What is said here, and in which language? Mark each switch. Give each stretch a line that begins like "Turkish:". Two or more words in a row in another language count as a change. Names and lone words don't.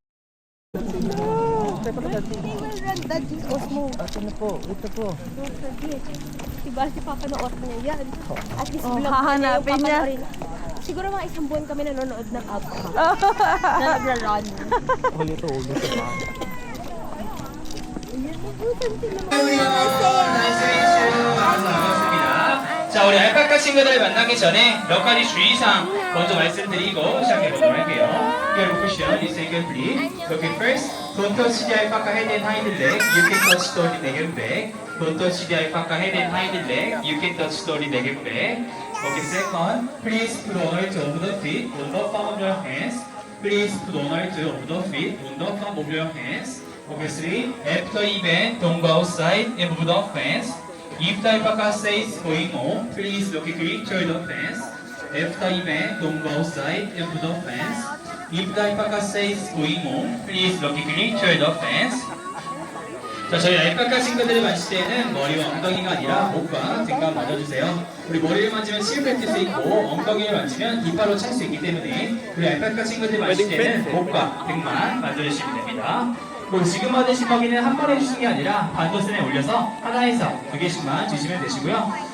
Filipino: Ito na po. Ito po. Diba si Papa nood niya yan?
English: At least Oh,
Filipino: vlog hahanapin niya. Siguro mga isang buwan kami nanonood ng Alpha. na nagra-run. Huli to. Huli to.
Korean: 자, 우리 알파카 친구들 만나기 전에 몇 가지 주의사항 먼저 말씀드리고 시작해보도록 할게요.
English: Your position is secondly. Okay, first, don't touch the alpaca head and hind leg. You can touch slowly leg and back. Don't touch the alpaca head and hind leg. You can touch slowly leg and back. Okay, second, please put on to over the feet, on the palm of your hands. Please put on to over the feet, on the palm of your hands. Okay, three, after event, don't go outside and move the fence. If the alpaca says going on, please look quickly toward the fence. After event, don't go outside and move the fence. If the alpaca says going on, please look quickly toward the fence.
Korean: 자, 저희 알파카 친구들을 만질 때는 머리와 엉덩이가 아니라 목과 등만 만져주세요. 우리 머리를 만지면 치을 뱉을 수 있고 엉덩이를 만지면 이빨로 찰 수 있기 때문에 우리 알파카 친구들 만질 때는 목과 등만 만져주시면 됩니다. 그리고 지금 받으신 먹이는 한 번에 주시는 게 아니라 반도선에 올려서 하나에서 2개씩만 주시면 되시고요.